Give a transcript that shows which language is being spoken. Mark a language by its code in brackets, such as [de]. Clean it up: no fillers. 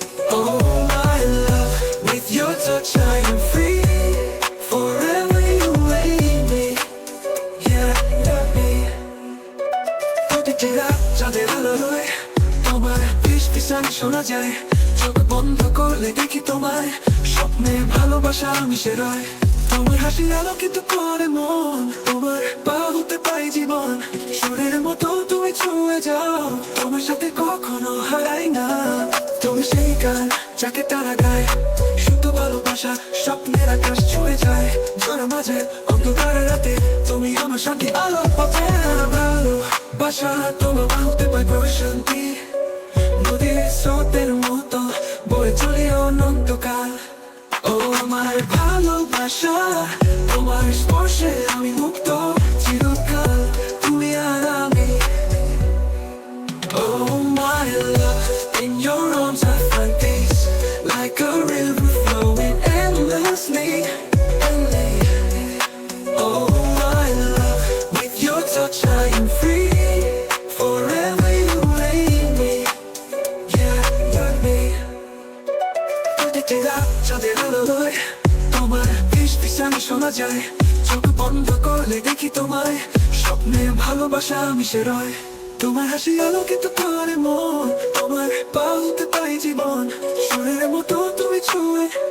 [en] Oh my love, with your touch I am free. Forever you lead me, yeah, me. [bn] প্রতিটা চাঁদের আলোয় তোমার ফিস ফিসানি শোনা যায় চোখ বন্ধ করলে দেখি তোমায় স্বপ্নে ভালোবাসা মিশে রয় তোমার হাসির আলোকিত করে মন তোমার পা হতে পাই জীবন সুরের মতো তুমি ছুঁয়ে যাও তোমার সাথে কখনো হারাই না তুমি সেই গান যাকে তারা গায় শুধু ভালোবাসা স্বপ্নের আকাশ ছুঁয়ে যায় ঝড়ের মাঝে অন্ধকার রাতে তুমি আমার শান্তি আলো পাবে ভালোবাসা তোমার পা হতে পাই প্রশান্তি নদীর স্রোতের মতো বয়ে চলি অনন্তকাল ও আমার ভালোবাসা তোমার স্পর্শে আমি মুক্ত চিরকাল তুমি আর আমি [en] Oh my love, in your arms I find peace like a river flowing endlessly. Oh my love, with your touch I am free. Forever you lead me, yeah, you're me. [bn] প্রতিটা চাঁদের আলোয় তোমার ফিস ফিসানি শোনা যায় চোখ বন্ধ করলে দেখি তোমায় স্বপ্নে ভালোবাসা মিশে রয় তোমার হাসি আলোকিত করে মন তোমার পা হতে পাই জীবন সুরের মতো তুমি ছুঁয়ে